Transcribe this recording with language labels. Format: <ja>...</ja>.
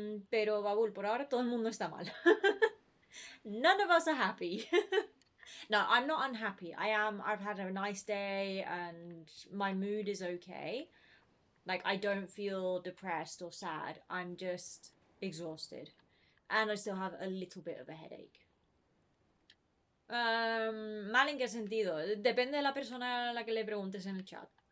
<es>Pero Babul, por ahora todo el mundo está mal.</es> <en>None of us are happy. No, I'm not unhappy. I've had a nice day and my mood is okay. Like, I don't feel depressed or sad. I'm just exhausted. And I still have a little bit of a headache.</en> <es>¿Mal en qué sentido? Depende de la persona a la que le preguntes en el chat.</es>